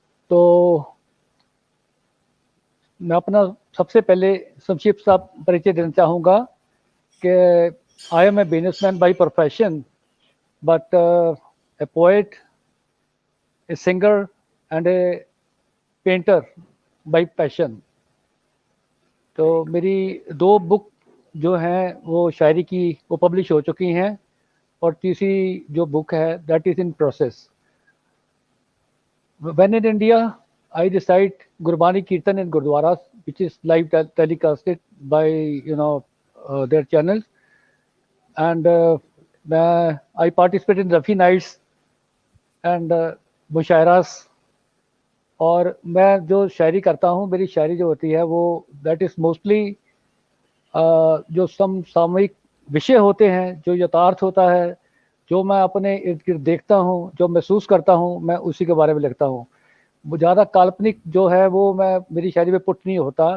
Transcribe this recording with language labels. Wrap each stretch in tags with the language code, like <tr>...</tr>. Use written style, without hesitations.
<hi>तो मैं अपना सबसे पहले संक्षिप्त सा परिचय देना चाहूँगा कि</hi> <en>I am a businessman by profession, but a poet, a singer and a painter by passion.</en> <hi>तो मेरी 2 बुक जो हैं वो शायरी की वो पब्लिश हो चुकी हैं, और तीसरी जो बुक है</hi> <en>That is in process. When in India, I recite Gurbani Kirtan in Gurdwaras, which is live telecasted by their channels, and I participate in Rafi nights and mushairas.</en> <hi>और मैं जो शायरी करता हूँ, मेरी शायरी जो होती है वो</hi> <en>that is mostly</en> <hi>जो समसामयिक विषय होते हैं, जो यथार्थ होता है, जो मैं अपने इर्द गिर्द देखता हूँ, जो महसूस करता हूँ, मैं उसी के बारे में लिखता हूँ। वो ज़्यादा काल्पनिक जो है वो मेरी शायरी में पुट नहीं होता।</hi>